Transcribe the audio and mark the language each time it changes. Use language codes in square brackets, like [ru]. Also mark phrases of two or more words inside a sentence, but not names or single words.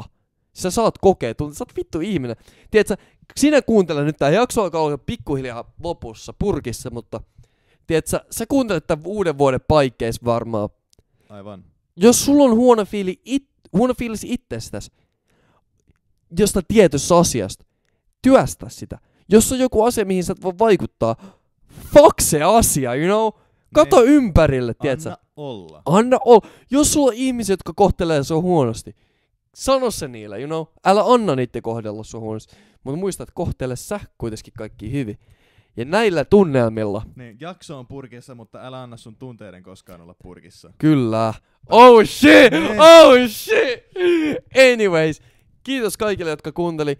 [fi] Sä saat kokea tunteita, sä oot vittu ihminen. Tiedätkö, sinä kuuntele nyt, tää jakso alkaa olla pikkuhiljaa lopussa, purkissa, mutta tiedätkö, sä kuuntelet tämän uuden vuoden paikkeissa varmaan. Aivan. Jos sulla on huono fiilis itsestäsi, josta tietystä asiasta, työstä sitä. Jos on joku asia, mihin sä et voi vaikuttaa, fuck se asia, [en] you know? [fi] Kato ympärille, tiedätkö? Anna olla. Jos sulla on ihmisiä, jotka kohtelee sua huonosti, sano se niille, [en] you know? [fi] Älä anna niiden kohdella sua huonosti. Mutta muista, että kohtele sä kuitenkin kaikki hyvin. Ja näillä tunnelmilla. Niin, jakso on purkissa, mutta älä anna sun tunteiden koskaan olla purkissa. [en] Kyllä. Oh shit! Oh shit! [fi] Anyways, kiitos kaikille, jotka kuunteli.